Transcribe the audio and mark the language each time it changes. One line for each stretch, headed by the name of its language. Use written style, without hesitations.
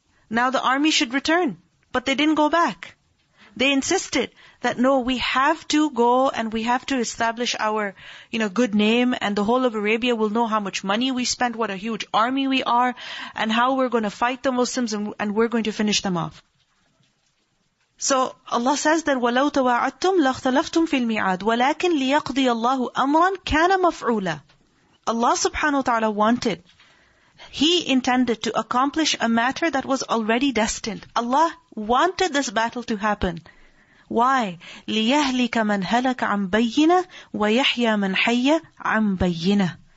English: Now the army should return. But they didn't go back. They insisted that no, we have to go and we have to establish our, good name, and the whole of Arabia will know how much money we spent, what a huge army we are, and how we're going to fight the Muslims and we're going to finish them off. So Allah says that
Arabic: وَلَوْ تَوَاعَدْتُمْ لَاخْتَلَفْتُمْ فِي الْمِيعَادِ وَلَكِنْ لِيَقْضِيَ اللَّهُ أَمْرًا كَانَ مَفْعُولًا.
English: Allah subhanahu wa ta'ala wanted, He intended to accomplish a matter that was already destined. Allah wanted this battle to happen. Why?
Arabic: لِيَهْلِكَ مَنْ هَلَكَ عَنْ بَيِّنَةٍ وَيَحْيَى مَنْ حَيَّ عَنْ بَيِّنَةٍ.